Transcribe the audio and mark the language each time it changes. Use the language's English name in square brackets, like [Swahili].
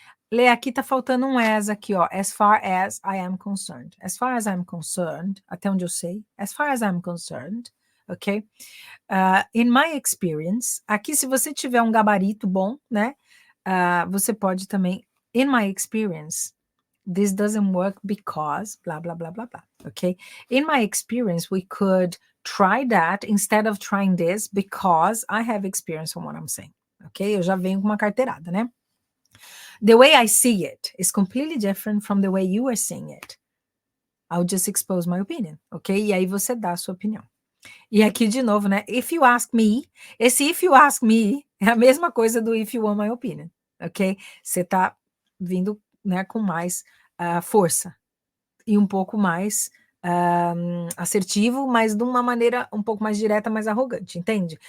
[Portuguese] Lê, aqui tá faltando um as aqui, ó. [English] As far as I am concerned. As far as I'm concerned, [Portuguese] até onde eu sei. [English] As far as I'm concerned, ok? In my experience, [Portuguese] aqui se você tiver um gabarito bom, né? Você pode também, [English] in my experience, this doesn't work because, blah, blah, blah, blah, blah, ok? In my experience, we could try that instead of trying this because I have experience on what I'm saying, ok? [Portuguese] Eu já venho com uma carteirada, né? [English] The way I see it is completely different from the way you are seeing it. I'll just expose my opinion, ok? [Portuguese] E aí você dá a sua opinião. E aqui de novo, né? [English] If you ask me, [Portuguese] esse [English] if you ask me [Portuguese] é a mesma coisa do [English] if you want my opinion, [Portuguese] ok? Você tá vindo, né, com mais força e um pouco mais assertivo, mas de uma maneira um pouco mais direta, mais arrogante, entende?